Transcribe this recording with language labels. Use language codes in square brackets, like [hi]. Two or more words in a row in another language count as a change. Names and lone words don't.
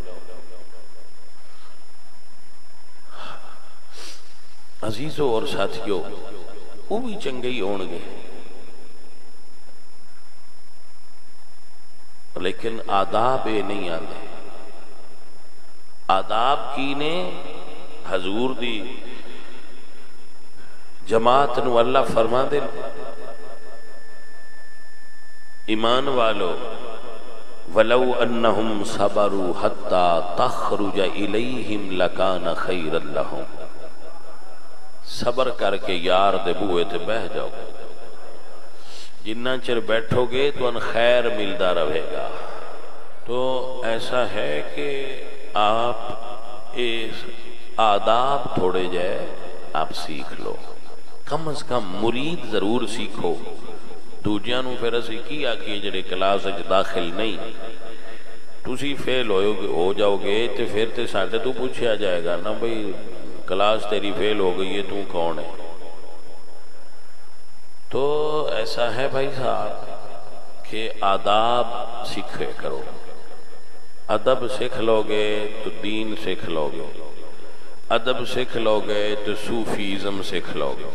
[ur] عزیزوں اور ساتھیوں وہ بھی [pa] چنگے ہی ہون گے [ur] لیکن آداب نہیں آتے. [pa] آداب کی نے حضور دی جماعت نو اللہ فرما دے ایمان والو [ar] وَلَوْ أَنَّهُمْ صَبَرُوا حَتَّى تَخْرُجَ إِلَيْهِمْ لَكَانَ خَيْرًا لَهُمْ. [pa] صبر کر کے یار دے بوئے تے بہ جاؤ، جنہ چر بیٹھو گے تو ان خیر ملدا رہے گا. [ur] تو ایسا ہے کہ آپ اس آداب تھوڑے جائے آپ سیکھ لو، کم از کم مرید ضرور سیکھو. [pa] دوجیاں نو پھر اسی کی آکھیے جڑے کلاس وچ داخل نہیں، تسی فیل ہو جاؤ گے تے پھر تے ساڈے تو پوچھا جائے گا نا بھئی کلاس تیری فیل ہو گئی ہے، تو کون ہے؟ [ur] تو ایسا ہے بھائی صاحب کہ آداب سیکھے کرو. ادب سیکھ لو گے تو دین سیکھ لو گے، ادب سیکھ لو گے تو صوفیزم سیکھ لو گے.